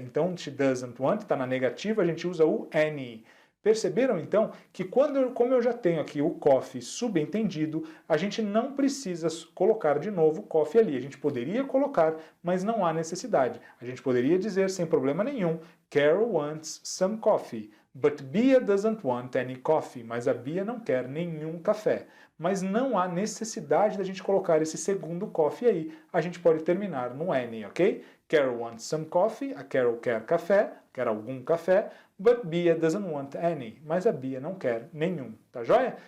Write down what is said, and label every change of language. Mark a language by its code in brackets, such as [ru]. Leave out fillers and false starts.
[pt] Então, [en] she doesn't want, [pt] está na negativa, a gente usa o any. Perceberam, então, que como eu já tenho aqui o coffee subentendido, a gente não precisa colocar de novo coffee ali. A gente poderia colocar, mas não há necessidade. A gente poderia dizer, sem problema nenhum, [en] Carol wants some coffee. But Bia doesn't want any coffee. [pt] Mas a Bia não quer nenhum café. Mas não há necessidade da gente colocar esse segundo coffee aí. A gente pode terminar no any, ok? [en] Carol wants some coffee. [pt] A Carol quer café, quer algum café. [en] But Bia doesn't want any. [pt] Mas a Bia não quer nenhum. Tá joia?